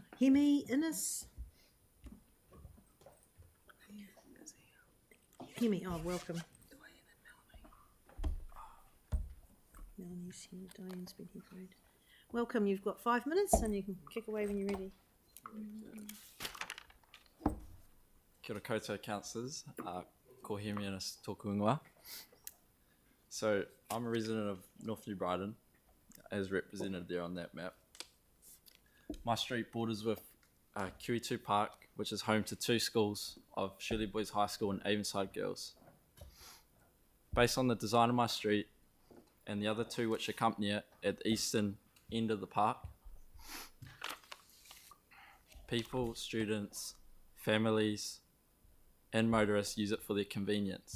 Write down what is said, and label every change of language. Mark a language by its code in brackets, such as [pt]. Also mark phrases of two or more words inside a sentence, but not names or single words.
[en] Hemi Innes? Hemi, oh, welcome. Melanie's here. Diane's been here for it. Welcome. You've got 5 minutes and you can kick away when you're ready. [mi] Kia ora koutou councillors, ko Hemi Innes tōku ingoa. [en] So I'm a resident of North New Brighton, as represented there on that map. My street borders with Kiwitu Park, which is home to 2 schools of Shirley Boys High School and Avonside Girls. Based on the design of my street and the other 2 which accompany it at the eastern end of the park, people, students, families and motorists use it for their convenience.